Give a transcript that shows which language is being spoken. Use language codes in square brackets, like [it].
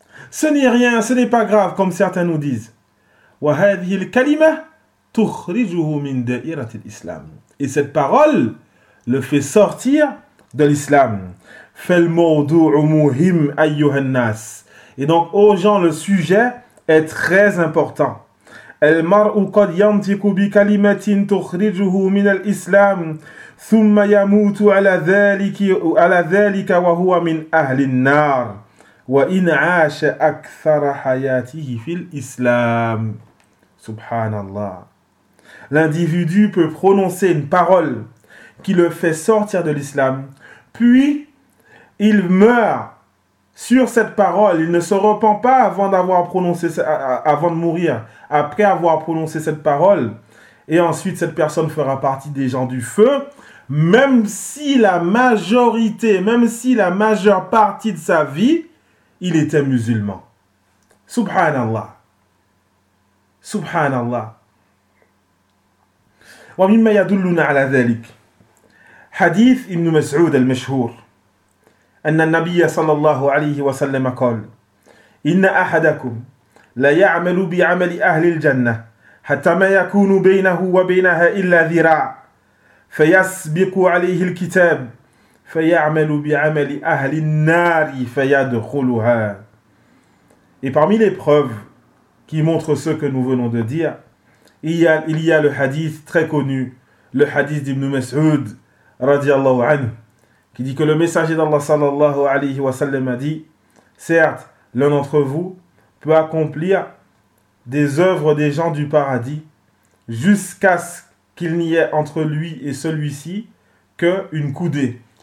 [fr] Ce n'est rien, ce n'est pas grave, comme certains nous disent. [ar] Wa hadhihi al-kalima tukhrijuhu min da'irati al-islam. [fr] Et cette parole le fait sortir de l'islam. [ar] Fal mawdu'u muhim ayyuha an-nas. [fr] Et donc, ô gens, le sujet est très important. [ar] المرء قد ينطق بكلمة تخرجه من الإسلام ثم يموت على ذلك وهو من أهل النار وإن عاش أكثر حياته في الإسلام. سبحان الله. [fr] L'individu peut prononcer une parole qui le fait sortir de l'islam, puis il meurt sur cette parole, il ne se repent pas avant de mourir, après avoir prononcé cette parole. Et ensuite, cette personne fera partie des gens du feu, même si la majorité, même si la majeure partie de sa vie, il était musulman. [ar] Subhanallah. Subhanallah. وَمِمَّا يَدُلُّنَا عَلَى ذَلِكَ حَدِيثِ إِبْنُ مَسْعُودَ الْمَشْهُورِ أن النبي صلى الله عليه وسلم قال إن أحدكم لا يعمل بعمل أهل الجنة حتى ما يكون بينه وبينها إلا ذراع فيسبق عليه الكتاب فيعمل بعمل أهل النار فيدخلها. [fr] Et parmi les preuves qui montrent ce que nous venons de dire, il y a le hadith très connu, le hadith d'Ibn Mas'ud radiallahu anhu, qui dit que le messager d'Allah sallallahu alayhi wa sallam a dit: certes, l'un d'entre vous peut accomplir des œuvres des gens du paradis jusqu'à ce qu'il n'y ait entre lui et celui-ci qu'une coudée.